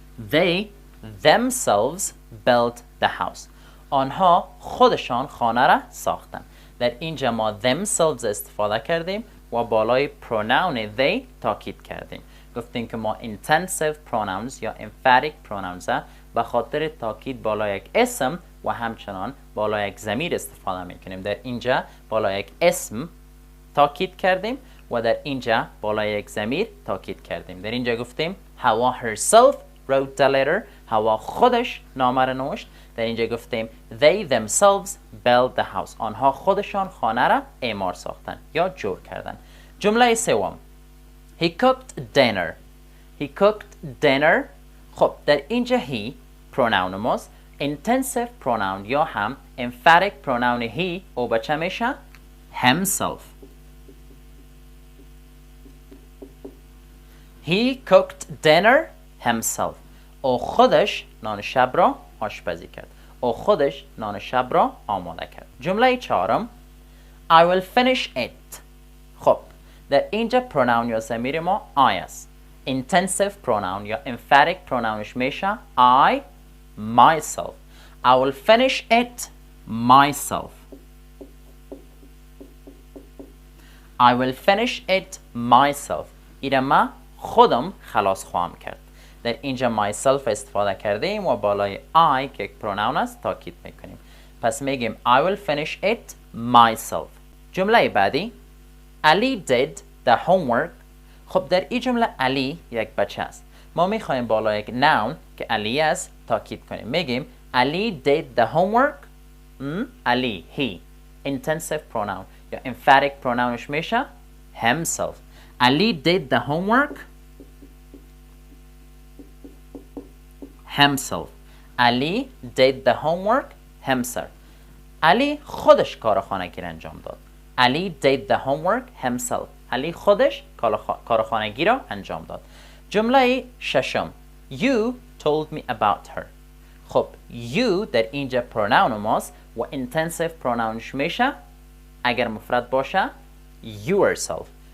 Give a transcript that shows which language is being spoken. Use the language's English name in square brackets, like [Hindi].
[English] They themselves built the house. [Persian] آنها خودشان خانه را ساختند. در اینجا ما themselves استفاده کردیم و بالای pronoun they تاکید کردیم. گفتیم که ما intensive pronouns یا emphatic pronouns به خاطر تاکید بالای یک اسم و همچنان بالای یک ضمیر استفاده میکنیم. در اینجا بالای یک اسم تاکید کردیم و در اینجا بالای یک ضمیر تاکید کردیم. در اینجا گفتیم [English] هوا herself wrote the letter. [Persian] هوا خودش نامه را نوشت. در اینجا گفتیم [English] they themselves built the house. [Persian] آنها خودشان خانه را اعمار ساختن یا جور کردن. جمله سوم [English] he cooked dinner. He cooked dinner. [Persian] خب در اینجا he pronoun ماست. intensive pronoun یا هم emphatic pronoun he او به چه میشه؟ himself. [English] He cooked dinner himself. [Persian] او خودش نان شب را آشپزی کرد. او خودش نان شب را آماده کرد. جمله چهارم [English] I will finish it. [Persian] خب در اینجا pronoun یا ضمیر ما I است. intensive pronoun یا emphatic pronounش میشه I myself. [English] I will finish it myself. I will finish it myself. [Persian] ایره ما خودم خلاص خواهم کرد. در اینجا myself استفاده کردیم و بالای I که یک pronoun است تاکید میکنیم. پس میگیم [English] I will finish it myself. [Persian] جمله بعدی [English] Ali did the homework. [Persian] خب در این جمله علی یک بچه است. ما میخوایم بالای یک noun که علی است تاکید کنیم. میگیم [English] Ali did the homework. [Persian] علی he intensive pronoun یا emphatic pronounش میشه himself. [English] Ali did the homework himself. Ali did the homework himself. [Persian] علی خودش کار خانگی را انجام داد. [English] Ali did the homework himself. [Persian] علی خودش کار خانگی را انجام داد. جمله ششم [English] You told me about her. [Persian] خب you در اینجا pronoun ماست و intensive pronounش میشه اگر مفرد باشه yourself.